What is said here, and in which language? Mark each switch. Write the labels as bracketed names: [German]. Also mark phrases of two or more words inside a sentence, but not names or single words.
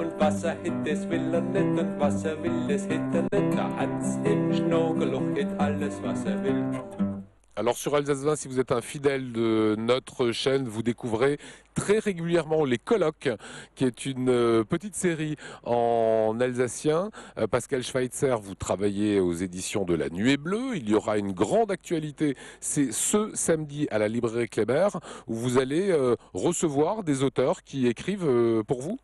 [Swiss German] Wasser hit es will nicht und Wasser will es hit nicht. Da hat's im Schnogeloch hit alles, was will. [French] Alors sur Alsace 20, si vous êtes un fidèle de notre chaîne, vous découvrez très régulièrement les colloques, qui est une petite série en alsacien. Pascal Schweitzer, vous travaillez aux éditions de La Nuée Bleue. Il y aura une grande actualité, c'est ce samedi à la librairie Kléber, où vous allez recevoir des auteurs qui écrivent pour vous.